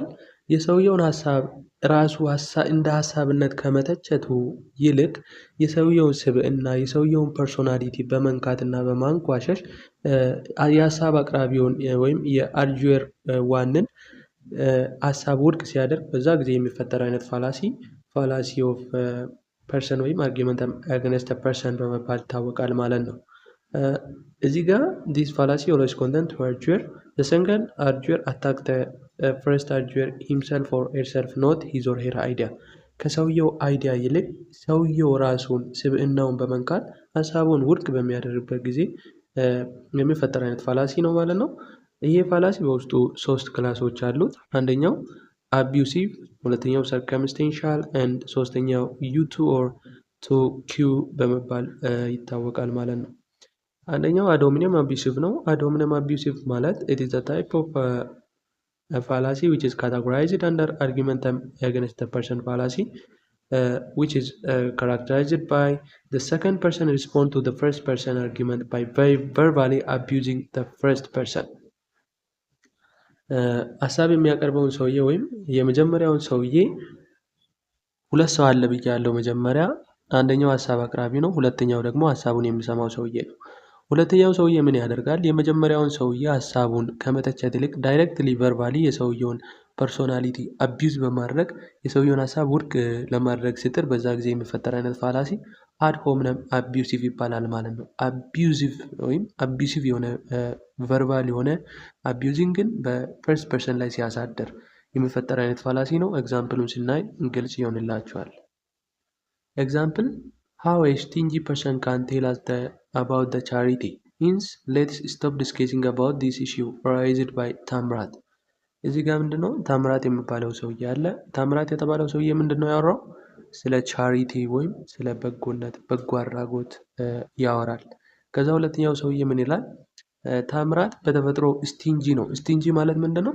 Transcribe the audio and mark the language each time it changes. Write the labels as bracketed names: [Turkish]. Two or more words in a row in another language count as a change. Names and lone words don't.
[Amharic] የሰውየውን ሀሳብ ራሱ እንደ ሀሳብነት ከመተቸቱ ይልቅ የሰውየውን ስብዕና የሰውየውን ፐርሶናሊቲ በመንካትና በማንቋሸሽ የሀሳብ አቅራቢውን ወይም የአርጁዌር ዋንን ሀሳብ ውድቅ ሲያደርግ በዛ ጊዜ የሚፈጠር አይነት [English] fallacy of person [Amharic] ወይም [English] argumentum against person [Amharic] በመባል ይታወቃል ማለት ነው። እዚህ ጋር [English] this fallacy always content arguer the second arguer attack the first arguer himself or herself not his or her idea [Amharic] ከሰውየው አይዲያ ይልቅ ሰውየው ራሱን ስብዕናውን በመንካት ሀሳቡን ውድቅ በሚያደርግበት ጊዜ የሚፈጠር አይነት ፋላሲ ነው ማለት ነው። ይሄ ፋላሲ በውስጡ ሶስት ክላሶች አሉት። አንደኛው አቢዩሲቭ፣ ሁለተኛው [English] circumstantial and ሶስተኛው you too or tu quoque [Amharic] በመባል ይታወቃል ማለት ነው። አንደኛው [English] ad hominem abusive ነው። ad hominem abusive ማለት it is a type of a fallacy which is categorized under argumentum against the person fallacy which is characterized by the second person respond to the first person argument by verbally abusing the first person። [Amharic] ሀሳብ የሚያቀርበውን ሰውዬ ወይም የመጀመሪያውን ሰውዬ ሁለት ሰው አለ ብያለሁ መጀመሪያ። አንደኛው ሀሳብ አቅራቢ ነው፣ ሁለተኛው ደግሞ ሀሳቡን የሚሰማው ሰውዬ ነው። ሁለተኛው ሰውዬ ምን ያደርጋል? የመጀመሪያውን ሰውዬ ሀሳቡን ከመተቸት ይልቅ [English] directly verbally [Amharic] የሰውየውን ፐርሶናሊቲ አቢዩዝ በማድረግ የሰውየውን ሀሳብ ውድቅ ለማድረግ ሲጥር በዛ ጊዜ የሚፈጠር አይነት ፋላሲ [English] ad hominem abusive [Amharic] ይባላል ማለት ነው። አቢዩሲቭ ወይም አቢዩሲቭ የሆነ ቨርባል የሆነ አቢዩዚንግን በፈርስት ፐርሰን ላይ ሲያሳድር የሚፈጠር አይነት ፋላሲ ነው። ኤግዛምፕሉን ስናይ ግልጽ ይሆንላችኋል። ኤግዛምፕል [English] how a stingy person can tell us about the charity. Hence, let's stop discussing about this issue raised by [Amharic] ታምራት። እዚህ ጋር ምንድነው ታምራት የሚባለው ሰውዬ አለ። ታምራት የተባለው ሰውዬ ምንድነው ያወራው? ስለ ቻሪቲ ወይም ስለ በጎነት፣ በጎ አድራጎት ያወራል። ከዛ ሁለተኛው ሰውዬ ምን ይላል? ታምራት በተፈጥሮ ስቲንጂ ነው። ስቲንጂ ማለት ምንድነው?